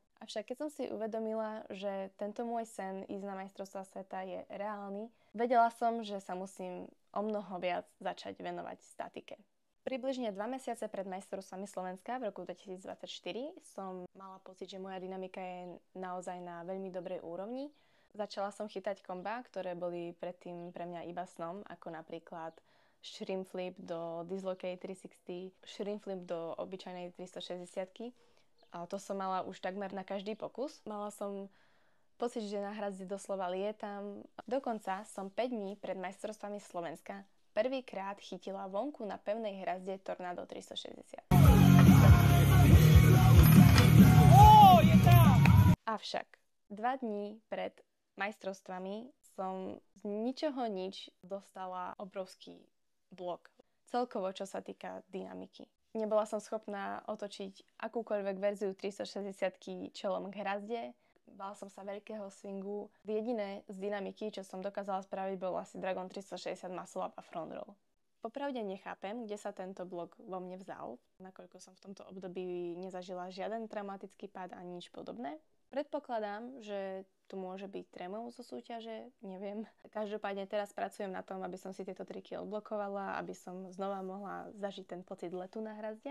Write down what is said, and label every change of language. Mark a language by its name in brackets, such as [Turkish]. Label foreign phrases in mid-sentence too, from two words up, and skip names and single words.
[Slovak] Avšak keď som si uvedomila, že tento môj sen ísť na majstrovstvá sveta je reálny, vedela som, že sa musím omnoho viac začať venovať statike. Približne 2 mesiace pred majstrovstvami Slovenska v roku 2024 som mala pocit, že moja dynamika je naozaj na veľmi dobrej úrovni. Začala som chytať komba, ktoré boli predtým pre mňa iba snom, ako napríklad [English] shrimp flip [Slovak] do Dislocate 360, [English] shrimp flip [Slovak] do obyčajnej 360. A to som mala už takmer na každý pokus. Mala som pocit, že na hrazde doslova lietam. Dokonca som 5 dní pred majstrovstvami Slovenska prvýkrát chytila vonku na pevnej hrazde Tornado 360. Avšak 2 dní pred majstrovstvami som z ničoho nič dostala obrovský blok. Celkovo, čo sa týka dynamiky. Nebola som schopná otočiť akúkoľvek verziu 360 čelom k hrazde. Bala som sa veľkého swingu. Jediné z dynamiky, čo som dokázala spraviť, bol asi Dragon 360 [English] muscle up [Slovak] a [English] front roll. [Slovak] Popravde nechápem, kde sa tento blok vo mne vzal, nakoľko som v tomto období nezažila žiaden traumatický pád ani nič podobné. Predpokladám, že tu môže byť trémov zo súťaže, neviem. Každopádne teraz pracujem na tom, aby som si tieto triky odblokovala, aby som znova mohla zažiť ten pocit letu na hrazde.